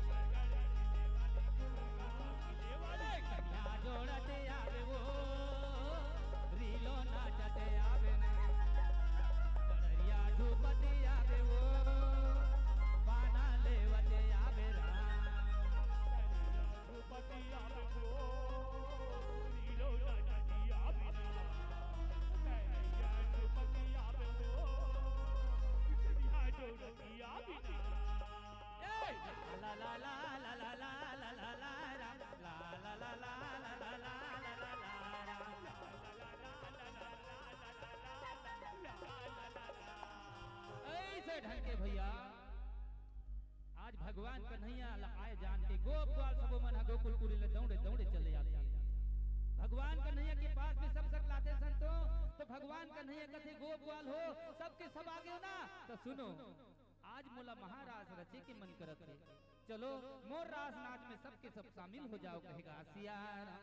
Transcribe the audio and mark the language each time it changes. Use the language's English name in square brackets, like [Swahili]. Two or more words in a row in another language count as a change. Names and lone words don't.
[Chhattisgarhi] कन्या जोड़ते आवे वो रीलो नाचते आवे ना कररिया झूपती आवे वो बाना लेवते आवे राम। झूपती आवे वो रीलो नाचती आवे ना कन्या झूपती आवे वो कन्या जोड़ती आवे ना। ला ला ला ला ला ला ला ला ला राम ला ला ला ला ला ला ला ला ला ला राम। ऐसे ढंग के भैया आज भगवान कन्हैया आए जान के गोप ग्वाल सब मन गोकुलपुरी ले दौड़े दौड़े चले आते हैं। भगवान कन्हैया के पास में सब लाते संतो तो भगवान कन्हैया कहते गोप ग्वाल हो सबके सब आगे हो ना तो सुनो आज मोला महाराज रचे के मन करत है चलो मोर रास नाच में सबके सब शामिल हो जाओ कहेगा सिया राम।